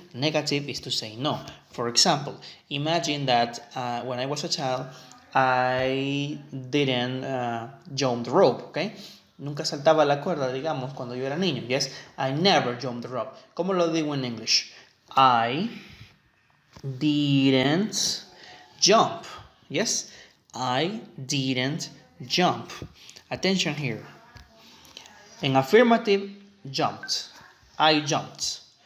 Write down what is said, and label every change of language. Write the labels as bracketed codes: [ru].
[en] Negative is to say no. For example, imagine that when I was a child, I didn't jump the rope, okay? [es] Nunca saltaba la cuerda, digamos, cuando yo era niño. [en] Yes, I never jumped the rope. [es] ¿Cómo lo digo en English? [en] I didn't jump. Yes, I didn't jump. Attention here. En affirmative, jumped. I jumped.